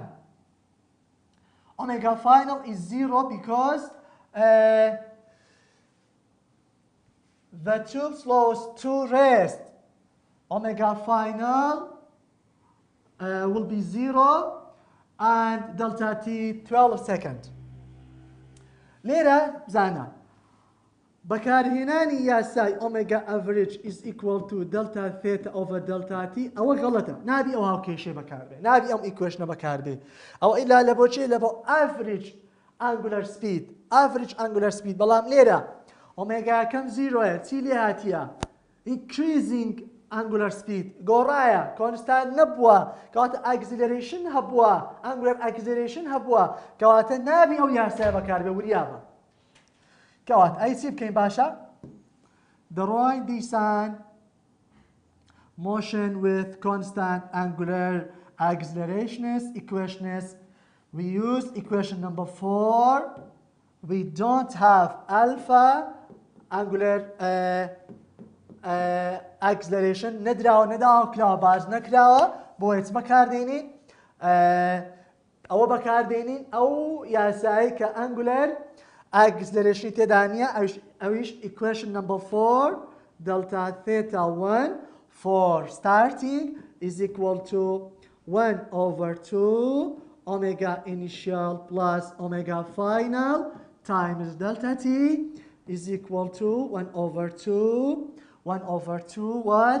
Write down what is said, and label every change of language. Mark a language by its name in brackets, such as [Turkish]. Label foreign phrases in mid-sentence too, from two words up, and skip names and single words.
[English] Omega final is 0 because the tube slows to rest. Omega final will be 0 and delta t 12 second. [Central Kurdish] لێرە بزانە بەکارهێنانی یاسای [English] omega average is equal to delta theta over delta t [Central Kurdish] ئەوە غەڵەتە نابی ئەو هاوکێشێ بەکاربێ نابی ئەم ئیکوێشنە بەکاربێ ئەوە ئیلا لە بۆچێ لە بۆ average [English] angular speed [Central Kurdish] بەڵام لێرە ئۆمێگاکەم زیرۆیە چی لێ هاتیە [English] increasing angular speed گۆڕایە constant [Central Kurdish] نەبووە کەواتە [English] acceleration [Central Kurdish] هەبووە [English] angular acceleration [Central Kurdish] هەبووە کەواتە نابی ئەو یاسایە بەکاربێ وریابە کەواتە ئەی چی بکەین باشە [English] drawing the sun motion with constant angular accelerations equations we use equation number 4 we don't have alpha angular [Central Kurdish] acceleration نەداوە کراوە باز نەکراوە بۆ هیچ بەکاردێنین ئەوە بەکاردێنین ئەو یاسایی [English] کە angular acceleration [Central Kurdish] تێدا نییە ئەویش [English] equation number 4 delta theta 1 for starting is equal to 1 over 2 omega initial plus omega final times delta t is equal to 1 over 2 1 over 2 what?